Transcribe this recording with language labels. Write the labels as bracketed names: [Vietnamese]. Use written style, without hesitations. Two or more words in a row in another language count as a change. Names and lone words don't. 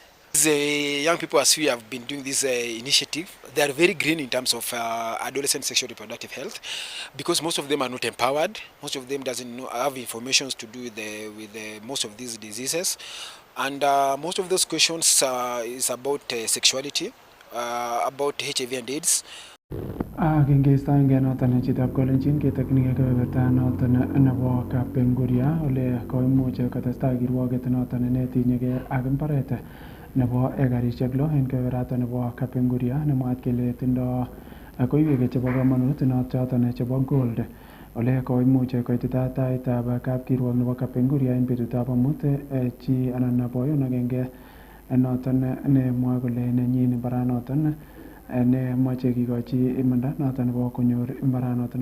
[English] The young people, as we have been doing this initiative, they are very green in terms of adolescent sexual reproductive health, because most of them are not empowered. Most of them doesn't have information to do with most of these diseases, and most of those questions is about sexuality, about HIV and AIDS. [Kalenjin] Kingeistoenge noton chitab kolenjin ketaknige kebeberta noton nebo Kapenguria ole koimuch kotestai kirwoget noton netinyegei ak mbaret nebo ekarisiek 6 en kebeberta nebo Kapenguria nemwaat kele tindo koiwek chebo komonut noton chebo gold ole koimuch koitita taitab kapkirwok nebo Kapenguria en betutab amut chi anan boyon agenge noton nemwoe kole nenyin mbaranoton ne moche kikochi imanda noton nebo konyor mbaranoton.